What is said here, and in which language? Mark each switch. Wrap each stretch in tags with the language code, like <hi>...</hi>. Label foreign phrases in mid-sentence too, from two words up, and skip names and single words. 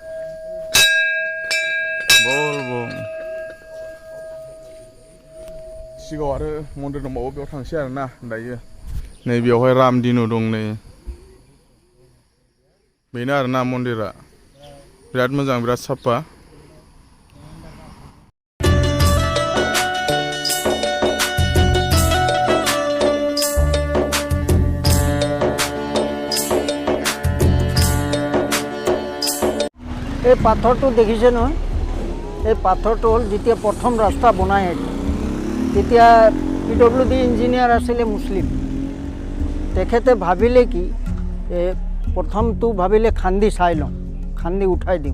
<brx>बल बम सिगाङाव आरो मन्दिर दंबावो बेयाव थांसै आरोना दायो नै बेवहाय रामदिनु दं नै बेनो आरोना मन्दिरा बिराद मोजां बिराद साफा</brx> <as>এই পাথৰটো দেখিছে নহয় এই পাথৰটো হ'ল যেতিয়া প্ৰথম ৰাস্তা বনাই তেতিয়া PWD ইঞ্জিনিয়াৰ আছিলে মুছলিম তেখেতে ভাবিলে কি প্ৰথমটো ভাবিলে খান্দি চাই লওঁ খান্দি উঠাই দিওঁ</as>